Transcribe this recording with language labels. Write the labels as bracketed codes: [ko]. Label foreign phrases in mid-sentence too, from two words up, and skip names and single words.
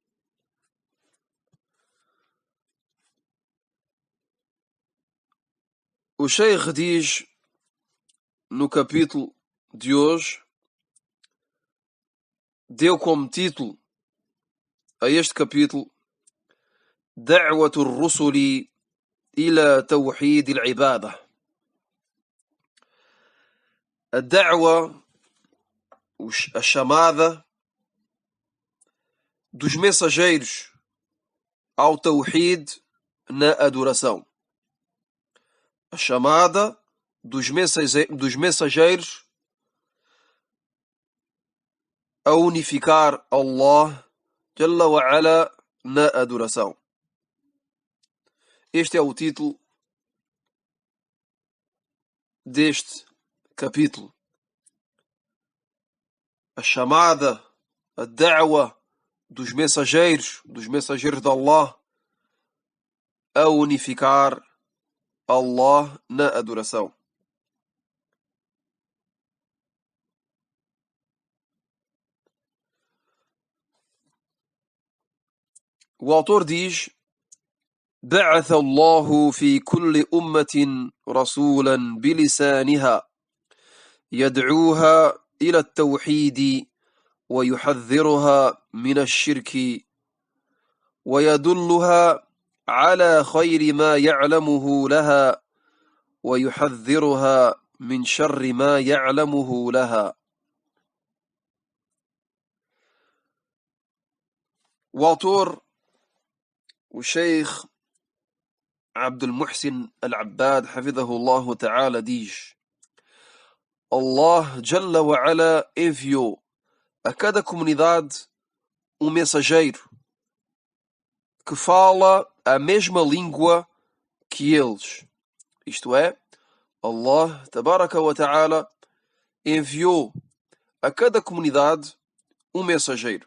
[pt] O Sheikh diz no capítulo de hoje, deu como título a este capítulo [ar] دعوة الرسل إلى توحيد العبادة. [pt] A da'wa, a chamada dos mensageiros ao Tawhid na adoração. A chamada dos mensageiros a unificar Allah [ar] جل وعلا [pt] na adoração. Este é o título deste capítulo. A chamada, a da'wa dos mensageiros de Allah a unificar Allah na adoração. O autor diz: [ar] بعث الله في كل أمة رسولا بلسانها يدعوها إلى التوحيد ويحذرها من الشرك ويدلها على خير ما يعلمه لها ويحذرها من شر ما يعلمه لها. [pt] O autor, o Sheikh Abdul Muhsin Al-Abbad, [ar] حفظه الله تعالى, [pt] diz: Allah [ar] جل وعلا [pt] enviou a cada comunidade um mensageiro que fala a mesma língua que eles. Isto é, Allah [ar] تبارك وتعالى [pt] enviou a cada comunidade um mensageiro.